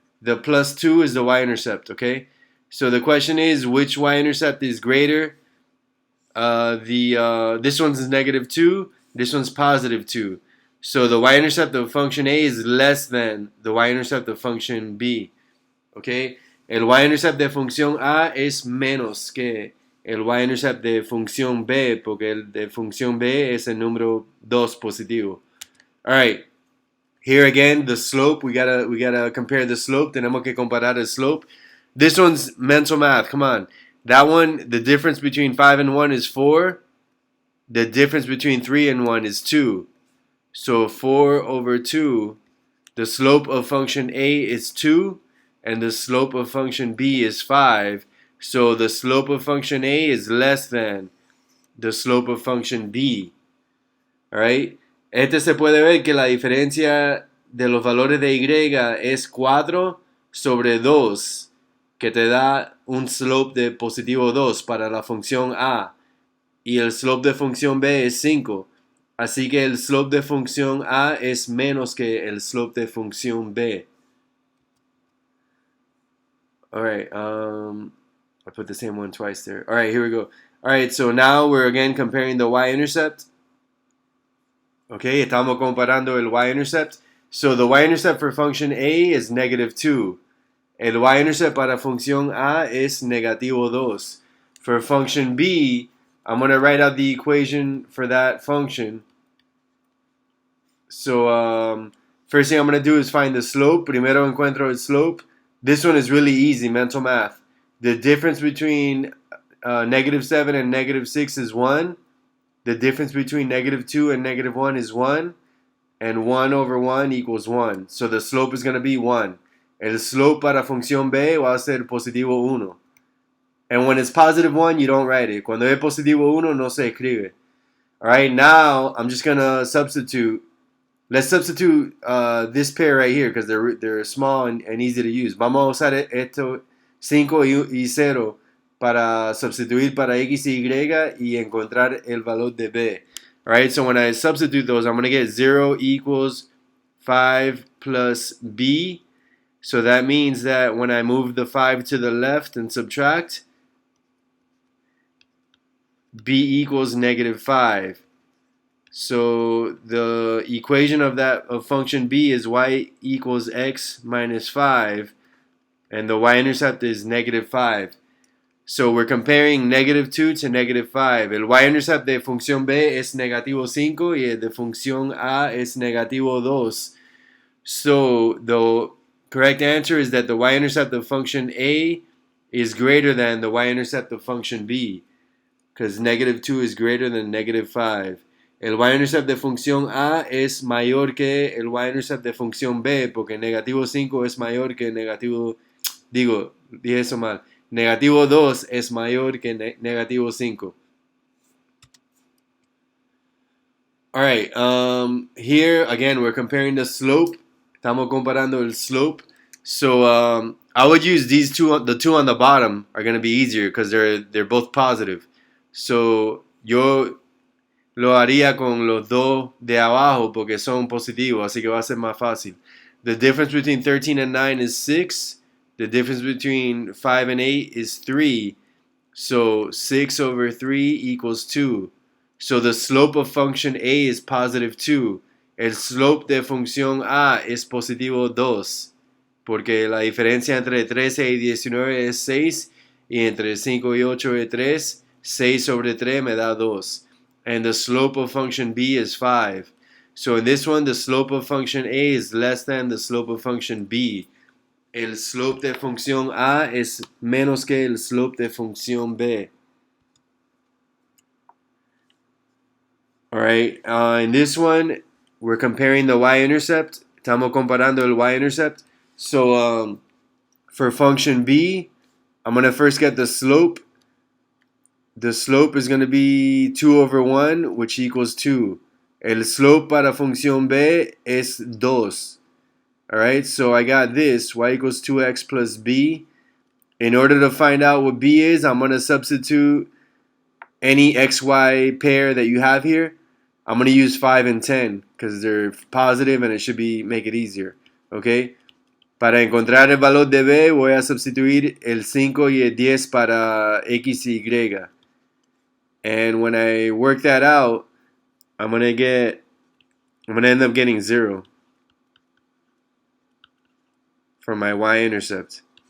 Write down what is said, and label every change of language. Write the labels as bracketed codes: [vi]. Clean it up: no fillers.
[en] The plus 2 is the y-intercept, okay? So the question is, which y-intercept is greater? This one's is negative 2. This one's positive 2. So the y-intercept of function A is less than the y-intercept of function B, okay? [es] El y-intercept de función A es menos que el y-intercept de función B, porque el de función B es el número 2 positivo. [en] All right. Here again, the slope, we gotta compare the slope. [es] Tenemos que comparar el slope. [en] This one's mental math. Come on. That one, the difference between 5 and 1 is 4. The difference between 3 and 1 is 2. So 4 over 2. The slope of function A is 2. And the slope of function B is 5. So the slope of function A is less than the slope of function B. Alright? [es] Este se puede ver que la diferencia de los valores de Y es 4 sobre 2, que te da un slope de positivo 2 para la función A. Y el slope de función B es 5. Así que el slope de función A es menos que el slope de función B. [en] All right. I put the same one twice there. All right, here we go. All right, so now we're again comparing the y-intercept. Okay, [es] estamos comparando el y-intercept. [en] So the y-intercept for function A is -2. [es] El y-intercept para función A es -2. [en] For function B, I'm going to write out the equation for that function. So first thing I'm going to do is find the slope. [es] Primero encuentro el slope. [en] This one is really easy, mental math. The difference between -7 and -6 is 1. The difference between -2 and -1 is 1. And 1 over 1 equals 1. So the slope is going to be 1. [es] El slope para función B va a ser positivo 1. [en] And when it's positive 1, you don't write it. [es] Cuando es positivo 1, no se escribe. [en] Alright, now I'm just going to substitute. Let's substitute this pair right here because they're small and easy to use. [es] Vamos a usar esto 5 y 0 para sustituir para X y Y encontrar el valor de B. [en] Alright, so when I substitute those, I'm going to get 0 equals 5 plus B. So that means that when I move the 5 to the left and subtract, B equals -5. So the equation of function B is y equals x minus 5, and the y-intercept is -5. So we're comparing -2 to -5. [es] El y-intercept de función B es -5 y el de función A es -2. [en] So the correct answer is that the y-intercept of function A is greater than the y-intercept of function B, because -2 is greater than -5. [es] El y-intercept de función A es mayor que el y-intercept de función B, porque -5 es mayor que dije eso mal. -2 es mayor que -5. [en] Alright, here again we're comparing the slope. [es] Estamos comparando el slope. [en] So I would use these two. The two on the bottom are going to be easier because they're both positive. [es] So yo lo haría con los dos de abajo porque son positivos, así que va a ser más fácil. [en] The difference between 13 and 9 is 6. The difference between 5 and 8 is 3. So 6 over 3 equals 2. So the slope of function A is positive 2. [es] El slope de función A es positivo 2. Porque la diferencia entre 13 y 19 es 6. Y entre 5 y 8 es 3. 6 sobre 3 me da 2. [en] And the slope of function B is 5. So in this one, the slope of function A is less than the slope of function B. [es] El slope de función A es menos que el slope de función B. [en] Alright, in this one, we're comparing the y-intercept. [es] Estamos comparando el y-intercept. [en] So for function B, I'm going to first get the slope. The slope is going to be 2 over 1, which equals 2. [es] El slope para función B es 2. [en] Alright, so I got this, y equals 2x plus b. In order to find out what b is, I'm going to substitute any xy pair that you have here. I'm going to use 5 and 10 because they're positive and it should make it easier. Okay? [es] Para encontrar el valor de b, voy a substituir el 5 y el 10 para x y y. [en] And when I work that out, I'm going to end up getting 0 for my y-intercept.